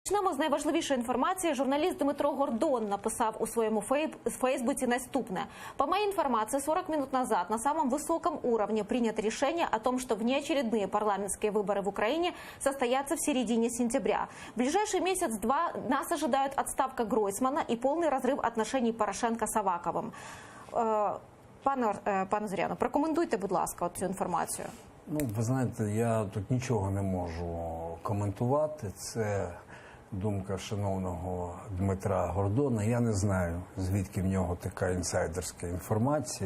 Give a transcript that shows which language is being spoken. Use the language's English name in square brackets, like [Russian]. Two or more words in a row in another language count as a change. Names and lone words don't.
[Ukrainian] Почнемо з найважливішої інформації. Журналіст Дмитро Гордон написав у своєму фейсбуці наступне. [Russian] По моей информации, 40 минут назад на самом высоком уровне принято решение о том, что внеочередные парламентские выборы в Украине состоятся в середине сентября. В ближайший месяц-два нас ожидают отставка Гройсмана и полный разрыв отношений Порошенко с Аваковым. [Ukrainian] Пане Зоряно, прокоментуйте, будь ласка, цю інформацію. Ну, ви знаєте, я тут нічого не можу коментувати. Це думка шановного Дмитра Гордона. Я не знаю, звідки в нього така інсайдерська інформація.